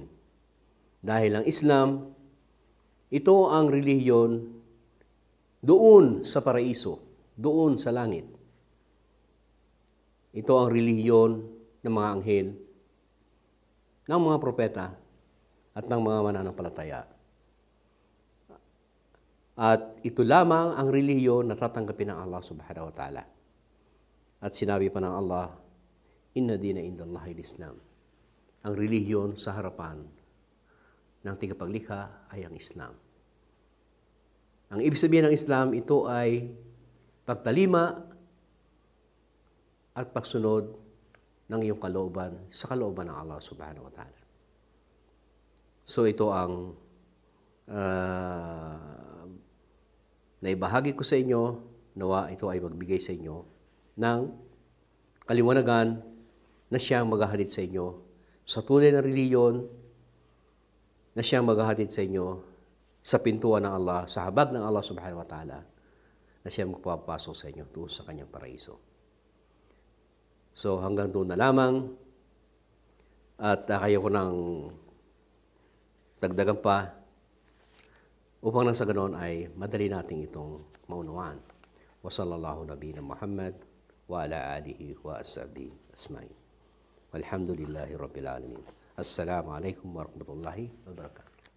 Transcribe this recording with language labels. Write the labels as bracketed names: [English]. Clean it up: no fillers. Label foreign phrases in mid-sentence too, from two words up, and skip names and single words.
[Filipino] Dahil ang Islam, ito ang relihiyon doon sa paraiso, doon sa langit. Ito ang relihiyon ng mga anghel, ng mga propeta, at ng mga mananampalataya. At ito lamang ang relihiyon na tatanggapin ng Allah [Arabic] سبحانه وتعالى. [Filipino] At sinabi pa ng Allah, [Arabic] إن الدين عند الله الإسلام. [Filipino] Ang relihiyon sa harapan ng tigapaglikha ay ang Islam. Ang ibig sabihin ng Islam, ito ay pagtalima at pagsunod ng iyong kalooban sa kalooban ng Allah [Arabic] سبحانه وتعالى. [Filipino] So ito ang naibahagi ko sa inyo, nawa ito ay magbigay sa inyo ng kaliwanagan na siyang maghahatid sa inyo sa tunay na relihiyon, na siyang maghahatid sa inyo sa pintuan ng Allah, sa habag ng Allah [Arabic] سبحانه وتعالى, [Filipino] na siyang magpapasok sa inyo doon sa kanyang paraiso. So hanggang doon na lamang, at kaya ko nang dagdagan pa upang nang sa ganoon ay madali natin itong maunawaan. [Arabic] وصلى الله نبينا محمد وعلى آله وأصحابه أجمعين. والحمد لله رب العالمين. السلام عليكم ورحمة الله وبركاته.